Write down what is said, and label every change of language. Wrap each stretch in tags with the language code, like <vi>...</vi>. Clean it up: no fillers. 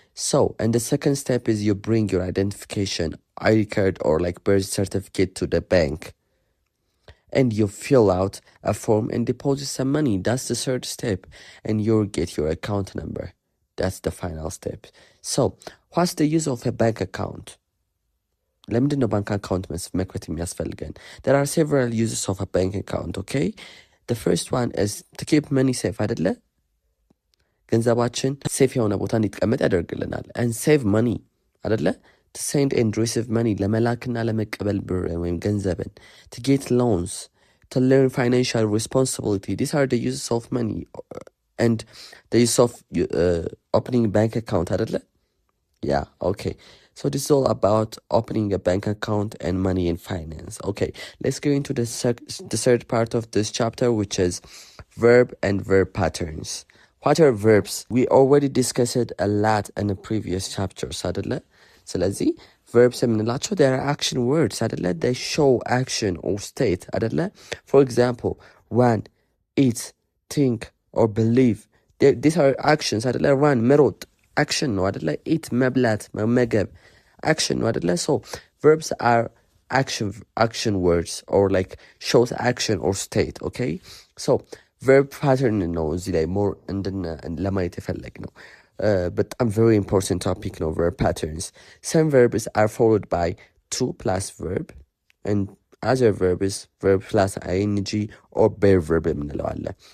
<en>So, and the second step is you bring your identification, ID card, or like birth certificate to the bank. And you fill out a form and deposit some money. That's the third step. And you'll get your account number. That's the final step. So, what's the use of a bank account?</en> <am>ለምንድን ነው ባንክ አካውንት መክፈት የሚያስፈልገን?</am> <en>There are several uses of a bank account, okay? The first one is to keep money safe,</en> <am>አይደለ? ገንዘባችን ሴፍ የሆነ ቦታ እንዲቀመጥ ያደርግልናል።</am> <en>And save money,</en> <am>አይደለ?</am> <en>To send and receive money,</en> <am>ለመላክና ለመቀበል ብር ወይም ገንዘብን.</am> <en>To get loans, to learn financial responsibility. These are the uses of money and the use of opening bank account,</en> <am>አይደለ?</am> <en>Yeah, okay. So this is all about opening a bank account and money and finance. Okay, let's go into the third part of this chapter, which is verb and verb patterns. What are verbs? We already discussed it a lot in the previous chapters,</en> <am>አይደለ? ስለዚህ</am> <en>verbs</en> <am>የምንላቸው</am> <en>they are action words, አይደለ? They show action or state, አይደለ? For example, run, eat, think, or believe. These are actions,</en> <am>አይደለ? Run, መሮጥ action ነው አይደለ? eat መብላት መመገብ action ነው አይደለ?</am> <en>So verbs are action words or like shows action or state, okay? So verb pattern</en> <am>ነው እዚህ ላይ</am> <en>more</en> <am>ለማየት የፈለግ ነው።</am> <en>But I'm very important topic ነው verb patterns. Some verbs are followed by to plus verb, and other verb is verb plus ing or bare verb</en> <am>የምንለው አለ.</am>